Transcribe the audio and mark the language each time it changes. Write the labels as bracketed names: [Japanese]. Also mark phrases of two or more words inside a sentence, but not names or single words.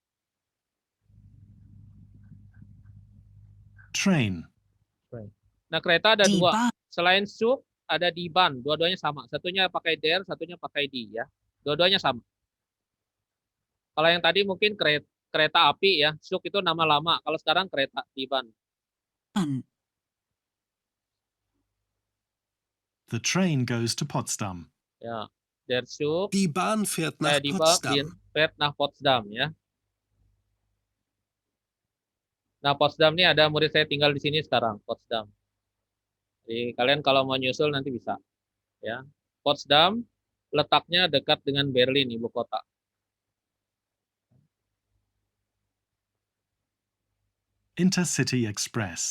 [English] Train. [Indonesian] Nah, kereta ada [German] Die [Indonesian] dua. [German] Bahn. [Indonesian] Selain Zug, ada [German] die Bahn. [Indonesian] Dua-duanya sama. Satunya pakai der, satunya pakai die ya. Dua-duanya sama. Kalau yang tadi mungkin kereta api ya. Zug itu nama lama. Kalau sekarang kereta [German] die Bahn. [English] The train goes to Potsdam. [German] Ya. Der Zug, Die Bahn fährt nach die Bahn Potsdam. fährt nach Potsdam ya. [Indonesian] Nah, Potsdam ini ada murid saya tinggal di sini sekarang, Potsdam. Jadi kalian kalau mau nyusul nanti bisa ya. Potsdam letaknya dekat dengan Berlin, ibu kota. Intercity Express.